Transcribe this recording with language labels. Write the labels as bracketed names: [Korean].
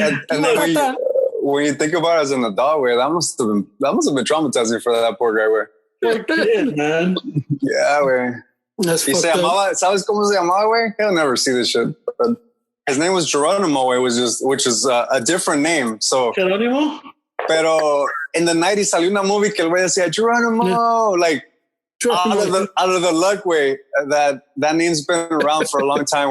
[English] And then when you think about it as an adult, güey, that must have been traumatizing for that poor guy, güey. Poor kid, man. Yeah, güey. [Spanish] ¿Sabes cómo se llamaba, güey? [English] He'll never see this shit. But his name was Geronimo, güey, which is a different name. So Geronimo? [Spanish] Pero [English] in the 90s [Spanish] salió una movie que el güey decía [English] Geronimo, like out of the luck way that name's been around for a long time.